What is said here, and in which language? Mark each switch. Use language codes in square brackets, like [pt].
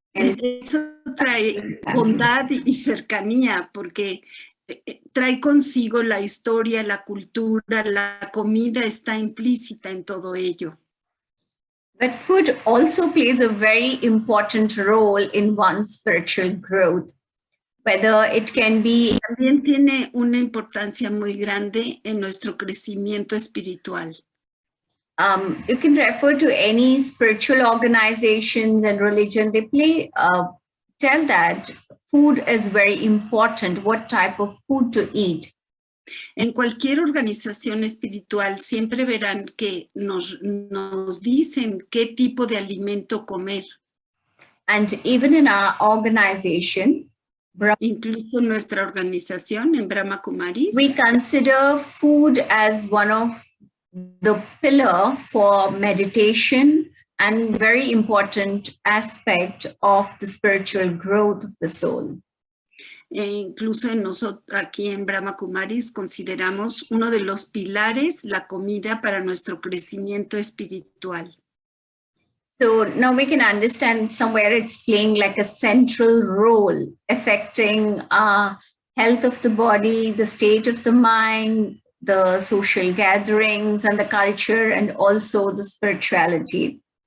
[es] Eso trae bondad y cercanía porque trae consigo la historia, la cultura, la comida está implícita en todo ello. [en] But food also plays a very important role in one's spiritual growth. Whether it can be... [es] También tiene una importancia muy grande en nuestro crecimiento espiritual. [en] You can refer to any spiritual organizations and religion. They tell that food is very important, what type of food to eat. [es] En cualquier organización espiritual siempre verán que nos dicen qué tipo de alimento comer. [en] And even in our organization, [es] incluso nuestra organización en Brahma Kumaris, [en] we consider food as one of the pillar for meditation and very important aspect of the spiritual growth of the soul. [es] Incluso aquí en Brahma Kumaris consideramos uno de los pilares la comida para nuestro crecimiento espiritual. [en] So now we can understand somewhere it's playing like a central role affecting health of the body, the state of the mind, the social gatherings and the culture, and also the spirituality.